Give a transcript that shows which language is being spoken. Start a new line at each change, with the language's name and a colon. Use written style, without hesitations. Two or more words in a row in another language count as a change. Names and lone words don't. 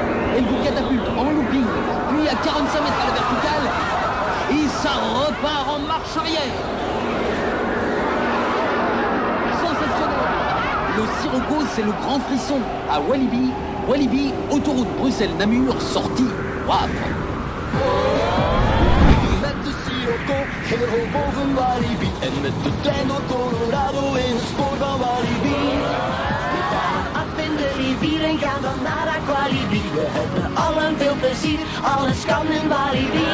French: Elle vous catapulte en looping, puis à 45 mètres à la verticale, et ça repart en marche arrière. Sensationnel. Le sirocco, c'est le grand frisson à Walibi. Walibi, autoroute Bruxelles-Namur, sortie Wavre.
Dutch: Heel hoog boven Walibi en met de trein door Colorado in het spoor van Walibi. We gaan af in de rivier en gaan dan naar Aqualibi. We hebben allen veel plezier, alles kan in Walibi.